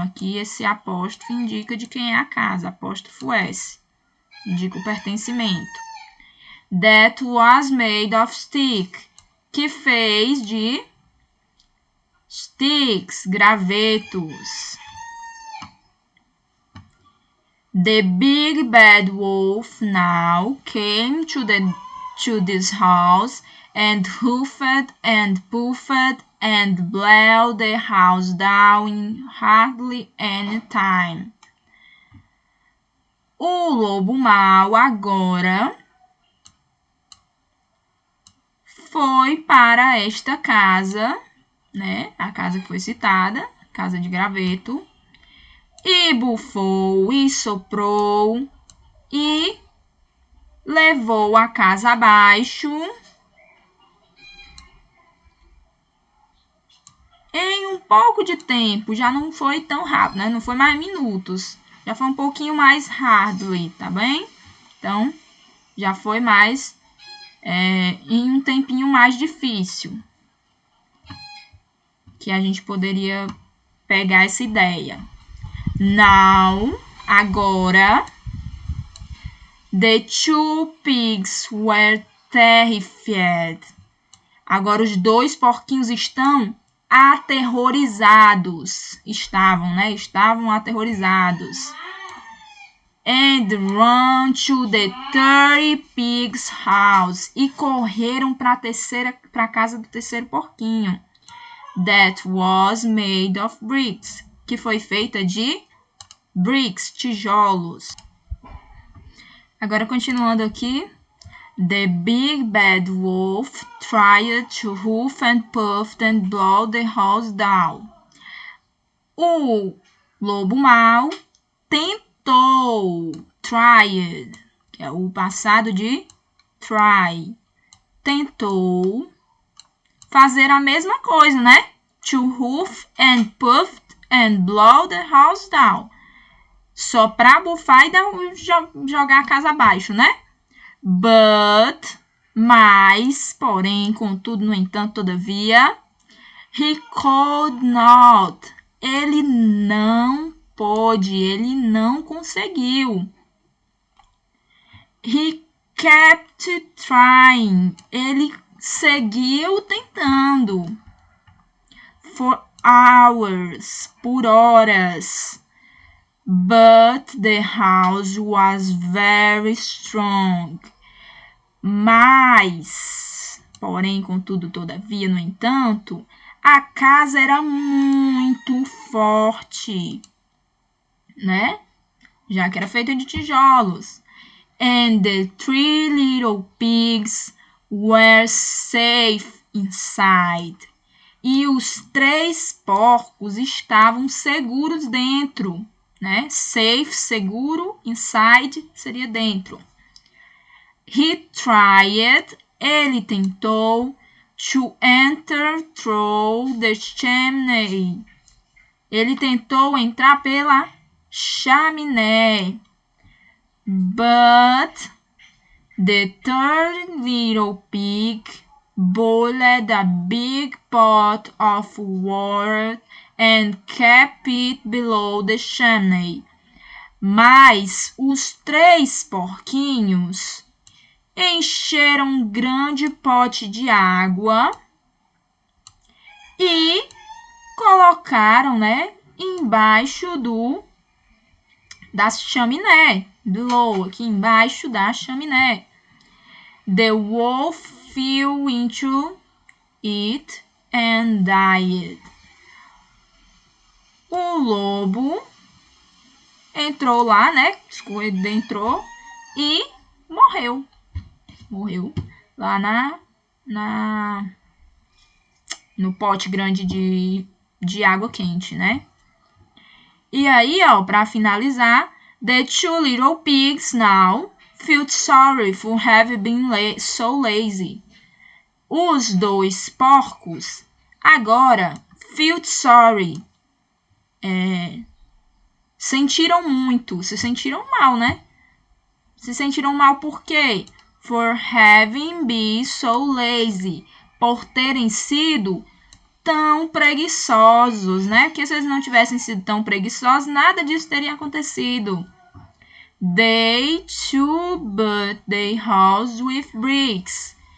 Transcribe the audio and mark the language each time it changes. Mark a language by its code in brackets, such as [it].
[pt] Aqui esse apóstrofo indica de quem é a casa, apóstrofo S. Indica o pertencimento. [en] That was made of stick, [pt] que fez de sticks, gravetos. [en] The big bad wolf now came to this house and huffed and puffed and blew the house down in hardly any time. [pt] O lobo mau agora foi para esta casa, né? A casa que foi citada, casa de graveto, e bufou e soprou e levou a casa abaixo em um pouco de tempo. Já não foi tão rápido, né? Não foi mais minutos. Já foi um pouquinho mais hardly, tá bem? Então, já foi mais em um tempinho mais difícil. Que a gente poderia pegar essa ideia. [en] Now, [pt] Agora, [en] the two pigs were terrified. [pt] Agora os 2 porquinhos estão aterrorizados. Estavam aterrorizados. [en] And run to the 30 pigs house. [pt] E correram para a casa do terceiro porquinho. [en] That was made of bricks. [pt] Que foi feita de bricks, tijolos. Agora, continuando aqui. [en] The big bad wolf tried to huff and puff and blow the house down. [pt] O lobo mau tentou, tried, que é o passado de try, tentou fazer a mesma coisa, né? [en] To huff and puff and blow the house down. [pt] Soprar, bufar e jogar a casa abaixo, né? [en] But, [pt] mas, porém, contudo, no entanto, todavia, [en] he could not. [pt] Ele não pôde, ele não conseguiu. [en] He kept trying. [pt] Ele seguiu tentando. [en] For hours, [pt] por horas. [en] But the house was very strong. [pt] Mas, porém, contudo, todavia, no entanto, a casa era muito forte, né? Já que era feita de tijolos. [en] And the 3 little pigs were safe inside. [pt] E os 3 porcos estavam seguros dentro. Né? Safe, seguro, inside seria dentro. [en] He tried, [pt] ele tentou, [en] to enter through the chimney. [pt] Ele tentou entrar pela chaminé. [en] But the 3rd little pig boiled a big pot of water and kept it below the chimney. [pt] Mas os 3 porquinhos encheram um grande pote de água e colocaram, né, embaixo da chaminé, below, aqui embaixo da chaminé. [en] The wolf fell into it and died. [pt] O lobo entrou lá, né? Entrou e morreu. Morreu lá no pote grande de água quente, né? E aí, ó, para finalizar, [en] the 2 little pigs now felt sorry for having been so lazy. [pt] Os 2 porcos agora [en] felt sorry. [pt] Sentiram muito, se sentiram mal, né? Se sentiram mal por quê? [en] For having been so lazy. [pt] Por terem sido tão preguiçosos, né? Porque se eles não tivessem sido tão preguiçosos, nada disso teria acontecido. [en] They too built their house with bricks.